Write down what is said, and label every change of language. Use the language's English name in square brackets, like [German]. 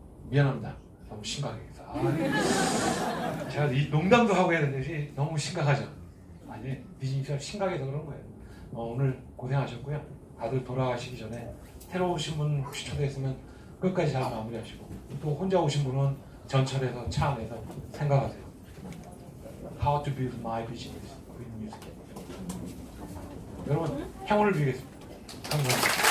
[Korean] 미안합니다. 너무 심각해서. 제가 이 농담도 하고 해야 되는데 너무 심각하죠. 아니, 비즈니스가 심각해서 그런 거예요. 오늘 고생하셨고요. 다들 돌아가시기 전에 새로 오신 분 혹시 초대했으면 끝까지 잘 마무리하시고, 또 혼자 오신 분은 전철에서 차 안에서 생각하세요. [English] How to build my business with music. [Korean] 여러분, 행운을 빌겠습니다. 감사합니다.